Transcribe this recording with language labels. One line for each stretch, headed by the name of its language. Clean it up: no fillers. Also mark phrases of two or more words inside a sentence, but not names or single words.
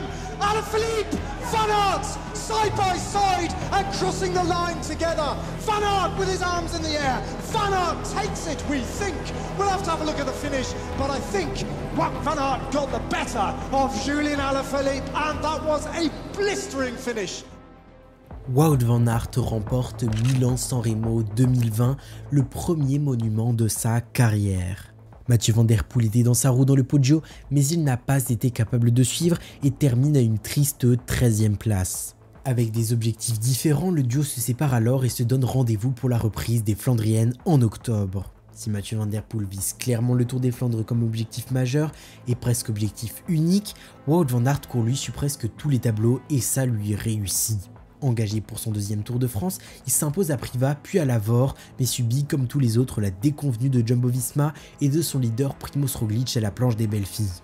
English: Alaphilippe, Van Aert, side by side and crossing the line together. Van Aert with his arms in the air. Van Aert takes it, we think. We'll have to have a look at the finish, but I think Wout van Aert got the better of Julian Alaphilippe, and that was a blistering finish.
French: Wout van Aert remporte Milan-San Remo 2020, le premier monument de sa carrière. Mathieu van der Poel était dans sa roue dans le Poggio, mais il n'a pas été capable de suivre et termine à une triste 13e place. Avec des objectifs différents, le duo se sépare alors et se donne rendez-vous pour la reprise des Flandriennes en octobre. Si Mathieu van der Poel vise clairement le Tour des Flandres comme objectif majeur et presque objectif unique, Wout van Aert court lui sur presque tous les tableaux et ça lui réussit. Engagé pour son deuxième Tour de France, il s'impose à Privas puis à Lavore, mais subit comme tous les autres la déconvenue de Jumbo-Visma et de son leader Primož Roglič à la planche des belles filles.